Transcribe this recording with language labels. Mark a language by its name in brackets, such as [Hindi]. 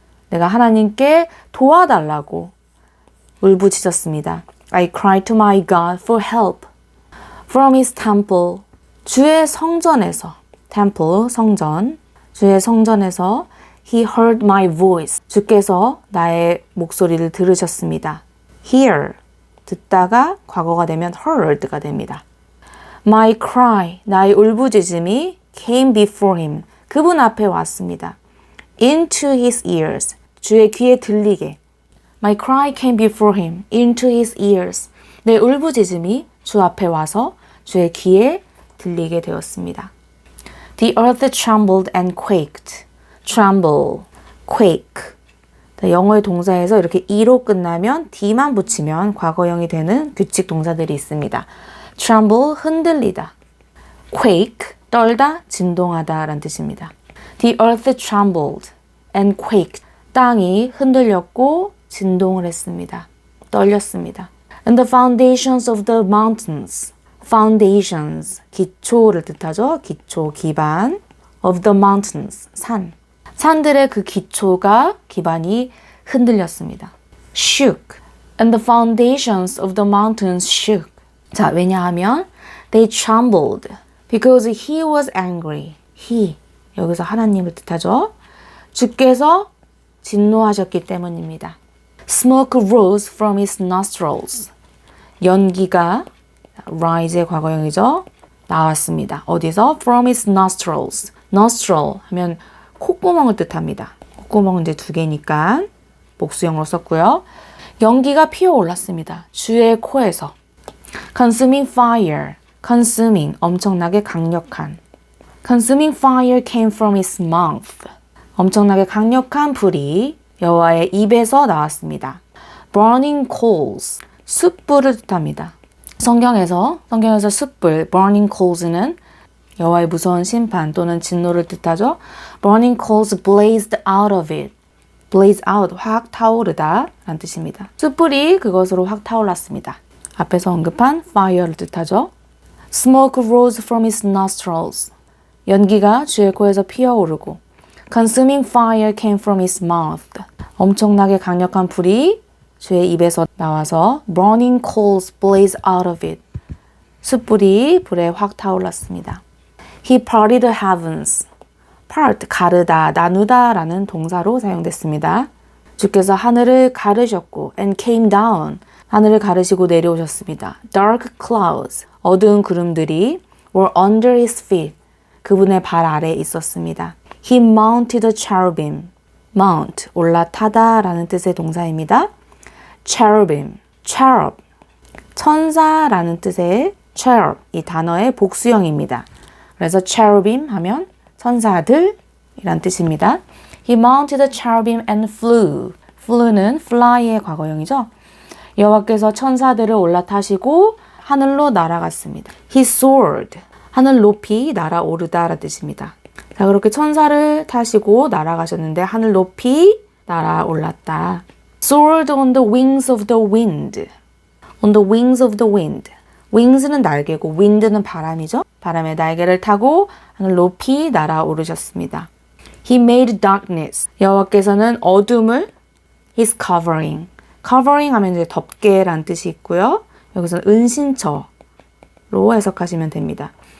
[Korean] 내가 하나님께 도와달라고 울부짖었습니다. [English] I cried to my God for help. From his temple, [Korean] 주의 성전에서, [English] temple, 성전, 주의 성전에서 he heard my voice. [Korean] 주께서 나의 목소리를 들으셨습니다. [English] hear, [Korean] 듣다가 과거가 되면 heard가 됩니다. [English] My cry, [Korean] 나의 울부짖음이 [English] came before him. [Korean] 그분 앞에 왔습니다. [English] Into his ears, [Korean] 주의 귀에 들리게. [English] My cry came before him, into his ears. [Korean] 내 울부짖음이 주 앞에 와서 주의 귀에 들리게 되었습니다. [English] The earth trembled and quaked. Tremble, quake. [Korean] 영어의 동사에서 이렇게 e로 끝나면 d만 붙이면 과거형이 되는 규칙 동사들이 있습니다. [English] Tremble, [Korean] 흔들리다. [English] Quake, [Korean] 떨다, 진동하다 라는 뜻입니다. [English] The earth trembled and quaked. [Korean] 땅이 흔들렸고 진동을 했습니다. 떨렸습니다. [English] And the foundations of the mountains. [Korean] Foundations, 기초를 뜻하죠. 기초, 기반. Of the mountains, 산. 산들의 그 기초가, 기반이 흔들렸습니다. [English] Shook. And the foundations of the mountains shook. [Korean] 자, 왜냐하면 [English] they trembled because he was angry. He, [Korean] 여기서 하나님을 뜻하죠. 주께서 진노하셨기 때문입니다. [English] Smoke rose from his nostrils. [Korean] 연기가, rise의 과거형이죠. 나왔습니다. 어디서? [English] From his nostrils. [Korean] nostril 하면 콧구멍을 뜻합니다. 콧구멍은 이제 두 개니까 복수형으로 썼고요. 연기가 피어올랐습니다. 주의 코에서. [English] Consuming fire. [Korean] Consuming, 엄청나게 강력한. [English] Consuming fire came from his mouth. [Korean] 엄청나게 강력한 불이 여호와의 입에서 나왔습니다. [English] Burning coals, [Korean] 숯불을 뜻합니다. 성경에서 숯불, burning coals는 여호와의 무서운 심판 또는 진노를 뜻하죠. [English] Burning coals blazed out of it. blaze out, [Korean] 확 타오르다 라는 뜻입니다. 숯불이 그것으로 확 타올랐습니다. 앞에서 언급한 fire를 뜻하죠. [English] Smoke rose from his nostrils. [Korean] 연기가 주의 코에서 피어오르고 [English] Consuming fire came from his mouth. [Korean] 엄청나게 강력한 불이 주의 입에서 나와서 [English] Burning coals blaze out of it. [Korean] 숯불이 불에 확 타올랐습니다. [English] He parted the heavens. [Korean] part, 가르다, 나누다 라는 동사로 사용됐습니다. 주께서 하늘을 가르셨고 [English] and came down. [Korean] 하늘을 가르시고 내려오셨습니다. [English] Dark clouds, [Korean] 어두운 구름들이 [English] were under his feet. [Korean] 그분의 발 아래에 있었습니다. [English] He mounted the cherubim. [Korean] mount, 올라타다 라는 뜻의 동사입니다. cherubim, cherub, 천사라는 뜻의 cherub, 이 단어의 복수형입니다. 그래서 cherubim 하면 천사들 이란 뜻입니다. [English] He mounted the cherubim and flew. [Korean] flew는 fly의 과거형이죠. 여호와께서 천사들을 올라타시고 하늘로 날아갔습니다. He soared. 하늘 높이 날아오르다 라는 뜻입니다. 자, 그렇게 천사를 타시고 날아가셨는데 하늘 높이 날아올랐다. [English] Soared on the wings of the wind. On the wings of the wind. [Korean] wings는 날개고 wind는 바람이죠. 바람의 날개를 타고 하늘 높이 날아오르셨습니다. [English] He made darkness. [Korean] 여호와께서는 어둠을 [English] His covering. [Korean] covering 하면 이제 덮개라는 뜻이 있고요. 여기서 은신처로 해석하시면 됩니다.